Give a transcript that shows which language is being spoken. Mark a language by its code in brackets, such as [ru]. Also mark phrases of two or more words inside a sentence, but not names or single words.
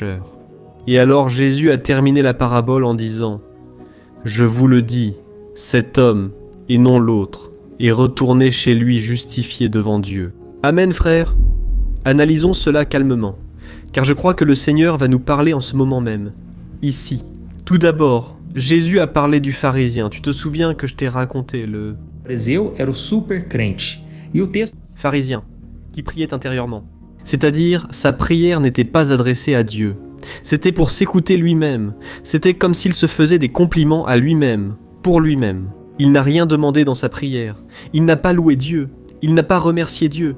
[fr] » Et alors Jésus a terminé la parabole en disant « Je vous le dis, cet homme, et non l'autre, est retourné chez lui justifié devant Dieu. » Amen, frères. Analysons cela calmement, car je crois que le Seigneur va nous parler en ce moment même, ici. Tout d'abord, Jésus a parlé du pharisien. Tu te souviens que je t'ai raconté le [pt] Fariseu era o super crente. E o texto [fr] pharisien, qui priait intérieurement. C'est-à-dire, sa prière n'était pas adressée à Dieu. C'était pour s'écouter lui-même. C'était comme s'il se faisait des compliments à lui-même, pour lui-même. Il n'a rien demandé dans sa prière. Il n'a pas loué Dieu. Il n'a pas remercié Dieu.